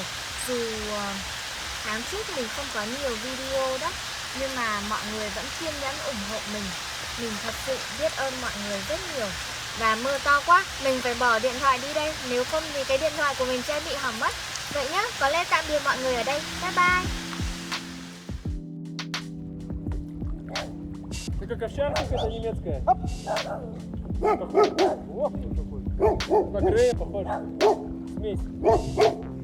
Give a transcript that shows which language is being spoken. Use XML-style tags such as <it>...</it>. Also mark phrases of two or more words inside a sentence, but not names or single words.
<vi>Dù tháng trước mình không có nhiều video đó, nhưng mà mọi người vẫn kiên nhẫn ủng hộ mình. Mình thật sự biết ơn mọi người rất nhiều. Và mưa to quá, mình phải bỏ điện thoại đi đây. Nếu không thì cái điện thoại của mình sẽ bị hỏng mất. Vậy nhá, có lẽ tạm biệt mọi người ở đây.</vi> <en>Bye bye.</en> <ru>Ты как овчарка, это немецкая. О, какой. Как Грея похож. Смесь.</ru>